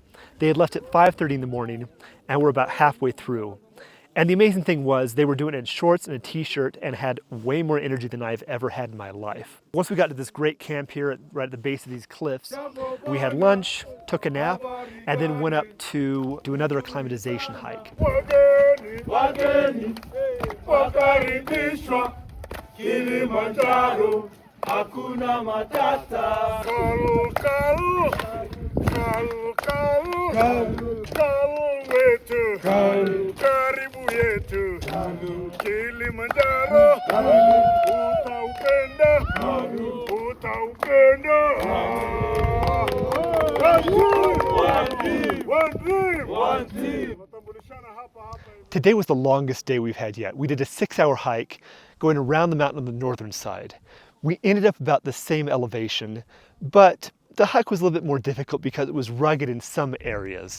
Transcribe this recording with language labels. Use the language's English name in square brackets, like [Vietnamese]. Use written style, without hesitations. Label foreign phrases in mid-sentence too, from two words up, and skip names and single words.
[English] They had left at 5:30 in the morning and were about halfway through. And the amazing thing was they were doing it in shorts and a t-shirt and had way more energy than I've ever had in my life. Once we got to this great camp here right at the base of these cliffs, we had lunch, took a nap, and then went up to do another acclimatization hike. [Swahili] Kilimanjaro, hakuna matata. Kalu, kalu, kalu, kalu, kalu wetu, karibu yetu. Kilimanjaro, utaupenda, utaupenda. [English] One team. Today was the longest day we've had yet. We did a 6-hour hike going around the mountain on the northern side. We ended up about the same elevation, but the hike was a little bit more difficult because it was rugged in some areas.